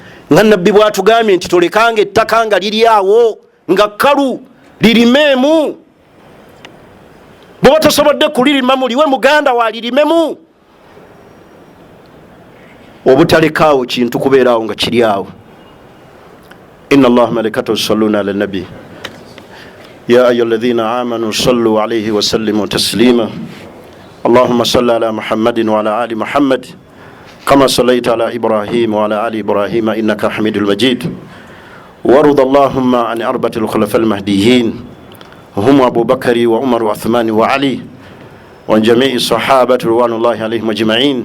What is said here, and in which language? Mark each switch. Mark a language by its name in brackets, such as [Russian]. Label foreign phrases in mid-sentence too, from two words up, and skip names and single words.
[Ganda] Nga nabbi bw'atugambye nti tolekanga ettaka nga liri awo nga kkalu, lirimeemu. Bw'oba tosobodde kulirimamu liwe muganda walirimemu. Obutalekaawo kintu kubeeraawo nga kiri awo. [Arabic] إن الله وملائكته يصلون على النبي يا أيها الذين آمنوا صلوا عليه وسلموا تسليما. اللهم صل على محمد وعلى آل محمد كما صليت على إبراهيم وعلى آل إبراهيم إنك حميد المجيد. وارض اللهم عن 4 الخلفاء المهديين هم أبو بكر وعمر وعثمان وعلي وعن جميع الصحابة رضوان الله عليهم أجمعين.